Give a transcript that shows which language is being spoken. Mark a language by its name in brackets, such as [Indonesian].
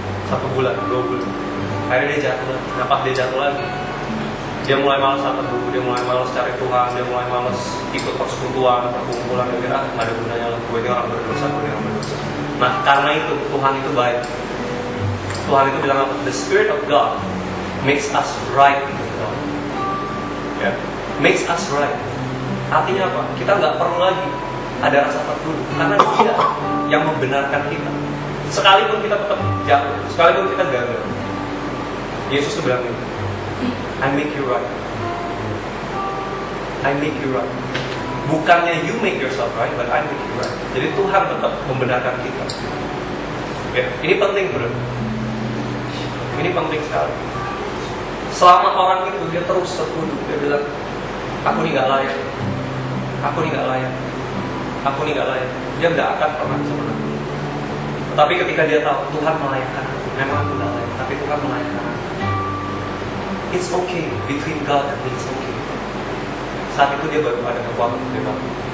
[Indonesian] 1 bulan, 2 bulan, akhirnya dia jatuh lagi. Kenapa dia jatuh lagi? Dia mulai malas sama dulu, dia mulai malas cari Tuhan, dia mulai malas ikut persekutuan, perkumpulan, dia kira nggak ada gunanya lah, gue ini orang berdosa, gue ini orang berdosa. Nah karena itu Tuhan itu baik. Tuhan itu bilang apa? [English] The Spirit of God makes us right with God. [Indonesian] Ya, [English] makes us right. [Indonesian] Artinya apa? Kita nggak perlu lagi ada rasa takut karena Dia yang membenarkan kita. Sekalipun kita tetap jatuh, sekalipun kita gagal, Yesus itu bilang ini, [English] I make you right. I make you right. [Indonesian] Bukannya [English] you make yourself right, but I make you right. [Indonesian] Jadi Tuhan tetap membenarkan kita. Ya, ini penting bro. Ini penting sekali. Selama orang itu dia terus tertuduh, dia bilang, aku ini nggak layak, aku ini nggak layak, aku ini nggak layak. Dia nggak akan pernah sebenarnya. Tapi ketika dia tahu Tuhan melayakkan aku, memang aku nggak layak, tapi Tuhan melayakkan aku. [English] It's okay between God and me, it's okay. [Indonesian] Saat itu dia baru ada kekuatan untuk dia bangun.